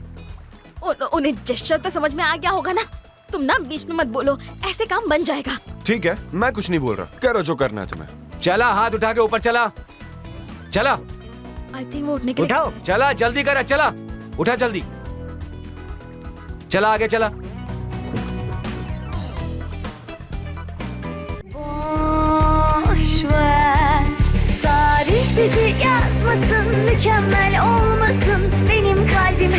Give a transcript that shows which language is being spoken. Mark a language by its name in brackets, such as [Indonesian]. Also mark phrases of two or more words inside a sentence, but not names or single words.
[Hindi] उन्हें जेस्चर तो समझ में आ गया होगा ना. तुम ना बीच में मत बोलो, ऐसे काम बन जाएगा. ठीक है, मैं कुछ नहीं बोल रहा. करो जो करना है तुम्हें. चला, हाथ उठा के ऊपर चला. चला. [English] I think [Hindi] वो उठने के लिए. उठाओ. चला, जल्दी कर. चला, उठा जल्दी. चला आगे चला. [Turkish] Boş ver, tarih bizi yazmasın, mükemmel olmasın, benim kalbim